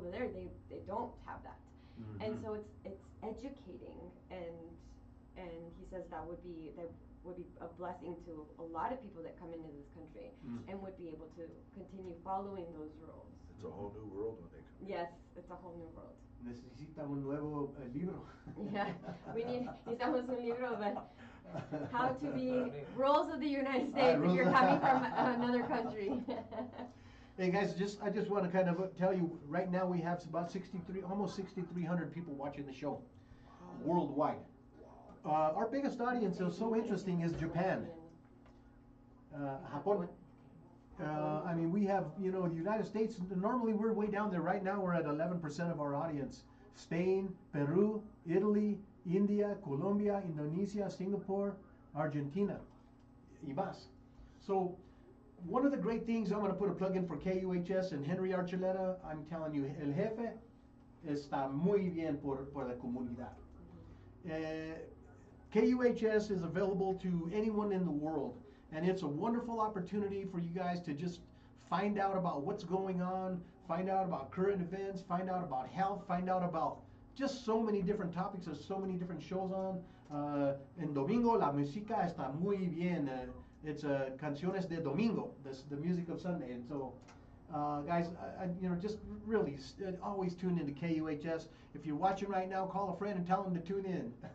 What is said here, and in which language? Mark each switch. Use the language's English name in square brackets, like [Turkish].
[English] Over there, they don't have that, and so it's educating, and he says that would be a blessing to a lot of people that come into this country and would be able to continue following those rules. It's a whole new world when they come. Yes, it's a whole new world. [Spanish] Necesita un nuevo libro. [English] Yeah, [Spanish] necesitamos un libro, [English] but how to be rules of the United States if you're coming from another country. Hey guys, I just want to kind of tell you, right now we have about 63, almost 6,300 people watching the show worldwide. Our biggest audience is so interesting is Japan. Japón. I mean, we have, you know, the United States, normally we're way down there. Right now we're at 11% of our audience. Spain, Peru, Italy, India, Colombia, Indonesia, Singapore, Argentina, y más. So, one of the great things, I'm going to put a plug in for KUHS and Henry Archuleta. I'm telling you, [Spanish] el jefe está muy bien por la comunidad. [English] KUHS is available to anyone in the world, and it's a wonderful opportunity for you guys to just find out about what's going on, find out about current events, find out about health, find out about just so many different topics. There's so many different shows on. [Spanish] En domingo la música está muy bien. [English] It's [Spanish] canciones de domingo, [English] the music of Sunday. And so, guys, you know, just really always tune into KUHS. If you're watching right now, call a friend and tell them to tune in.